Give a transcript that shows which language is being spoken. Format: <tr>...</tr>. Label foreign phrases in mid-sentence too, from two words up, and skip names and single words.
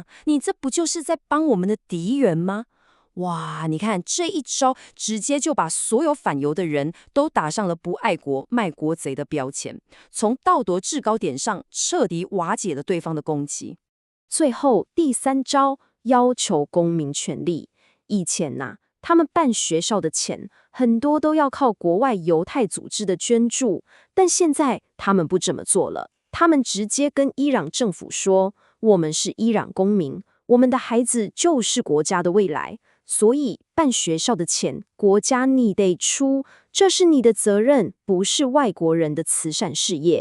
<zh>你這不就是在幫我們的敵人嗎？哇，你看這一招直接就把所有反猶的人都打上了不愛國、賣國賊的標籤，從道德制高點上徹底瓦解了對方的攻擊。最後第3招，要求公民權利。以前他們辦學校的錢很多都要靠國外猶太組織的捐助，但現在他們不這麼做了。他們直接跟伊朗政府說：“我們是伊朗公民，我們的孩子就是國家的未來，所以辦學校的錢，國家你得出，這是你的責任，不是外國人的慈善事業。”</zh>